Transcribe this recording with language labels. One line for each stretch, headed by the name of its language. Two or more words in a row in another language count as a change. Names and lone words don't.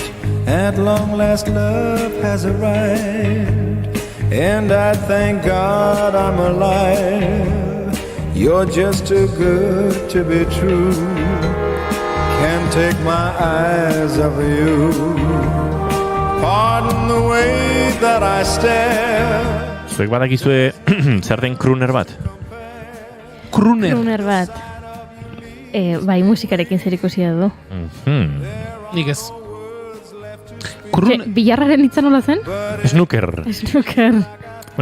English: At long last love has arrived, and I thank God I'm alive. You're just too good to be true. Can't take my eyes off of you. Pardon the way that I stare.
Basque: Zuek badakizue zer den crooner bat? Crooner bat. Bai, musikarekin zer ikusia du. Nik ez. Bilarraren hitza nola zen? Snooker. Snooker.